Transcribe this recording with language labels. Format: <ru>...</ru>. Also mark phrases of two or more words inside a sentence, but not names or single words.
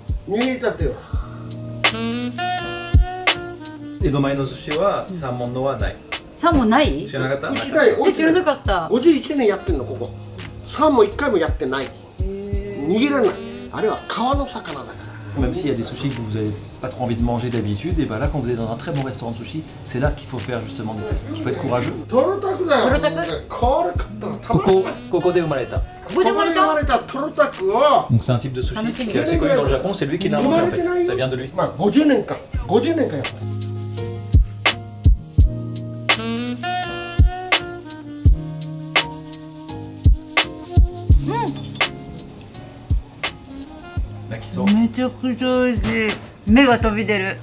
<ja>握りたてよ。江戸前の寿司はサーモンのはない。サーモンない？知らなかった？知らなかった。 51年やってんのここ。サーモン1回もやってない。握らない。あれは川の魚だから。</ja> <fr>Même s'il y a des sushis que vous n'avez pas trop envie de manger d'habitude, et ben là, quand vous êtes dans un très bon restaurant de sushi, c'est là qu'il faut faire justement des tests. Il faut être courageux.</fr> <ja>ここで生まれた.</ja> <fr>Donc c'est un type de sushi qui est assez connu dans le Japon, c'est lui qui l'a inventé en fait. Ça vient de lui.</fr> <ja>50 年間やった。めちゃくちゃ美味しい。目が飛び出る。</ja>